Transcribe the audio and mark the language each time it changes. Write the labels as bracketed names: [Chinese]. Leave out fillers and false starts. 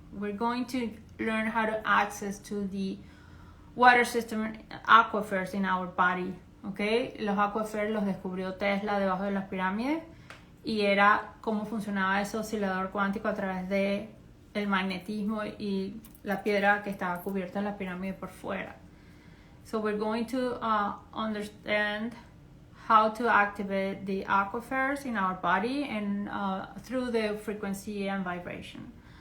[English] We're going to learn how to access to the water system aquifers in our body. Okay? [Spanish] Los aquifers los descubrió Tesla debajo de las pirámides y era cómo funcionaba ese oscilador cuántico a través de el magnetismo y la piedra que estaba cubierta en la pirámide por fuera. [English] So we're going to understand how to activate the aquifers in our body and through the frequency and vibration.